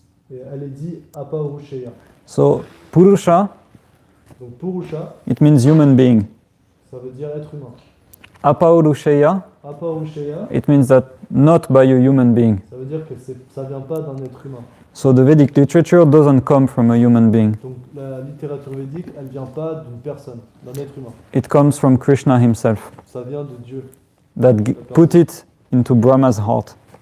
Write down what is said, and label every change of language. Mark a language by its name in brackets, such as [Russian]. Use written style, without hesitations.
[French] Elle est dit Apaurusheya. [English] So Purusha, [French] donc Purusha, [English] it means human being. [French] Ça veut dire être humain. [English] Apaurusheya, it means that not by a human being. [French] Ça veut dire que ça vient pas d'un être humain. [English] So the Vedic literature doesn't come from a human being. [French] Donc la littérature védique, elle vient pas d'une personne, d'un être humain. [English] It comes from Krishna himself. [French] Ça vient de Dieu. [English] That put it into Brahma's heart.